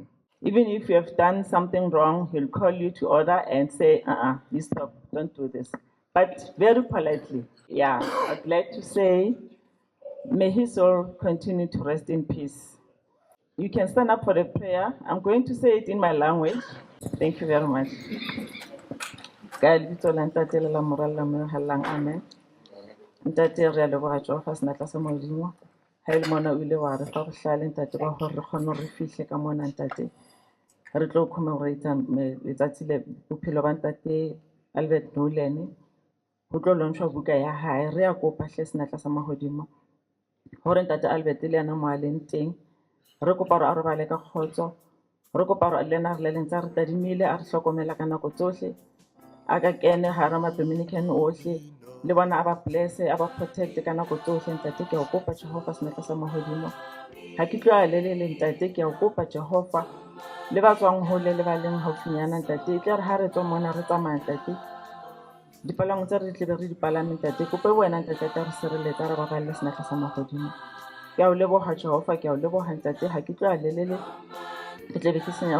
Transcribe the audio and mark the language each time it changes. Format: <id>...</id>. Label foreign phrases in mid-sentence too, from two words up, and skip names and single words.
<en>Even if you have done something wrong, he'll call you to order and say, you stop, don't do this. But very politely. Yeah, I'd like to say, may his soul continue to rest in peace. You can stand up for a prayer. I'm going to say it in my language. Thank you very much. Amen.</en> <st>Mona o ile wa re fa go hlale ntate ba gore re kgone re fihle ka mona ntate re tlo commemorate letsatsi le bophelo ba ntate Albert Nolan go tlo launchwa buka ya hae re ya kopa hle senatla sa mahodimo gore ntate Albert le yana mo aleng teng re kopa re a robale ka khotso re kopa re lena re le ntse re tadimile a re hlokomela ka nako tsohle a ka kene ha ra ma Dominican ohle le bona aba bless aba protect ka nako tsohle ntate ke a kopa Jehova senatla sa mahodimo ha ke tlo a le ntate ke a kopa Jehova le ba tswang hole le ba leng haufinyana ntate ke re ha re tswa mona re tsamaya ntate dipalang tse re tle re dipalame ntate kope wena ntate ta re sireletsa re ba ba le senatla sa mahodimo ke a o leboha Jehova ke a o leboha ntate ha ke tlo a ke tle be ke senya</st>